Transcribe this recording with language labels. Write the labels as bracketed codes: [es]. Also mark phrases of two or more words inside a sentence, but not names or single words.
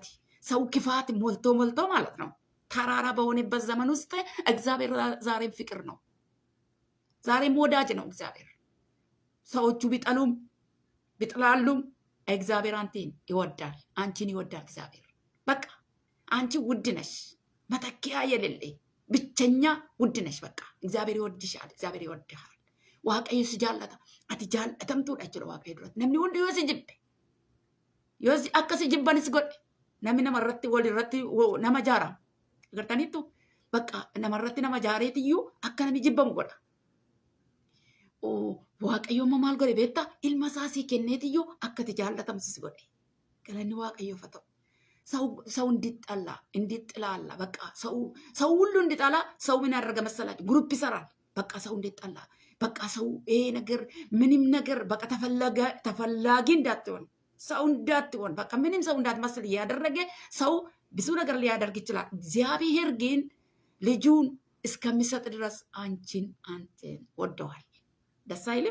[am] ሰው ክፋት ሞልቶ ማለት ነው ተራራ በሆነበት ዘመን ውስጥ እግዚአብሔር ዛሬም ፍቅር ነው። ዛሬም ወዳጅ ነው እግዚአብሔር። ሰዎቹ ቢጠሉም ቢጥላሉም እግዚአብሔር አንተን ይወዳል፣ አንቺን ይወዳል እግዚአብሔር። በቃ አንቺ ውድ ነሽ፣ መተኪያ የሌለ ብቸኛ ውድ ነሽ። በቃ እግዚአብሔር ይወድሻል፣ እግዚአብሔር ይወድሃል። [om] waaqayyo si jaallata. Ati jaallatamtuudha jechuudha waaqayyo duratti. Namni hundi yoo si jibbe, yoo akka si jibbanis godhe, namni namarratti walirratti nama jaarama. Agartaniittu bakka namarratti nama jaareetiyyuu akka namni jibbamu godha. Waaqayyo amma maal godhe beektaa? Ilma isaa sii kenneetiyyuu akka ati jaallatamtu si godhe. Galanni waaqayyoof haa ta'u. [am] ሰው እንዲጥላላ በቃ ሰው ሁሉ እንዲጣላ ሰው ምን ያደረገ መሰላችሁ? ግሩፕ ይሰራል። በቃ ሰው እንዲጣላ በቃ ሰው ይሄ ነገር ምንም ነገር በቃ ተፈላጊ እንዳትሆን ሰው እንዳትሆን በቃ ምንም ሰው እንዳትመስል እያደረገ ሰው ብዙ ነገር ሊያደርግ ይችላል። እግዚአብሔር ግን ልጁን እስከሚሰጥ ድረስ አንቺን አንተን ወደዋል። ደስ አይልም?